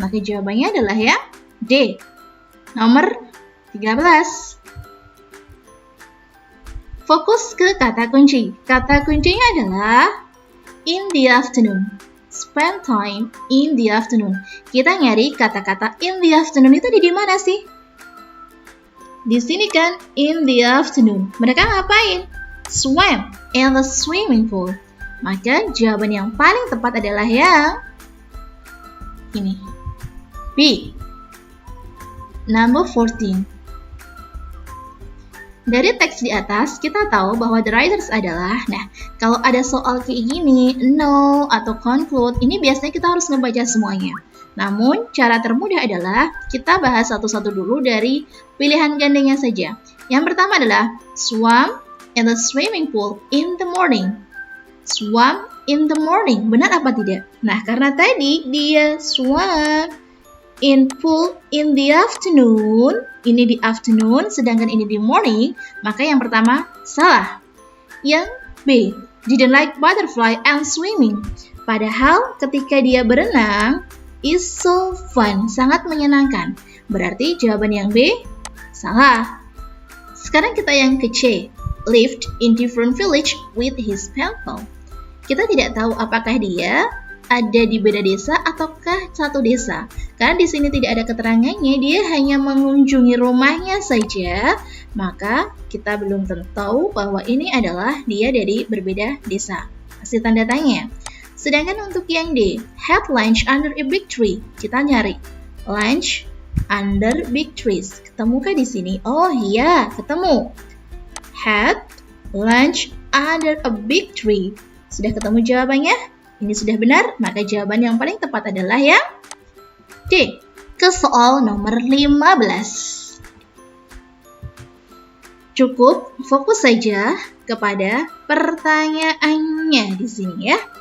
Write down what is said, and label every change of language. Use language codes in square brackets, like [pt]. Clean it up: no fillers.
[id] Maka jawabannya adalah yang D. Nomor 13. Fokus ke kata kunci. Kata kuncinya adalah [en] in the afternoon. Spend time in the afternoon. [id] Kita nyari kata-kata [en] in the afternoon [id] itu di mana sih? Di sini kan, [en] in the afternoon. [id] Mereka ngapain? [en] Swim in the swimming pool. [id] Maka jawaban yang paling tepat adalah yang ini. B. [en] Number 14. [id] Dari teks di atas, kita tahu bahwa [en] the writers [id] adalah, nah, kalau ada soal kayak gini, no, atau conclude, ini biasanya kita harus ngebaca semuanya. Namun, cara termudah adalah kita bahas satu-satu dulu dari pilihan gandengnya saja. Yang pertama adalah [en] swam in the swimming pool in the morning. Swam in the morning, [id] benar apa tidak? Nah, karena tadi dia [en] swam in pool in the afternoon, [id] ini di afternoon, sedangkan ini di morning, maka yang pertama salah. Yang B, [en] didn't like butterfly and swimming. [id] Padahal ketika dia berenang, [en] is so fun, [id] sangat menyenangkan. Berarti jawaban yang B salah. Sekarang kita yang ke C. [en] Lived in different village with his pen pal. [id] Kita tidak tahu apakah dia ada di beda desa ataukah satu desa. Karena di sini tidak ada keterangannya, dia hanya mengunjungi rumahnya saja. Maka kita belum tentu tahu bahwa ini adalah dia dari berbeda desa. Kasih tanda tanya. Sedangkan untuk yang D, [en] had lunch under a big tree. [id] Kita nyari [en] lunch under big trees. [id] Ketemukah di sini? Oh iya, ketemu. [en] Had lunch under a big tree. [id] Sudah ketemu jawabannya? Ini sudah benar, maka jawaban yang paling tepat adalah yang D. Ke soal nomor 15. Cukup fokus saja kepada pertanyaannya di sini ya.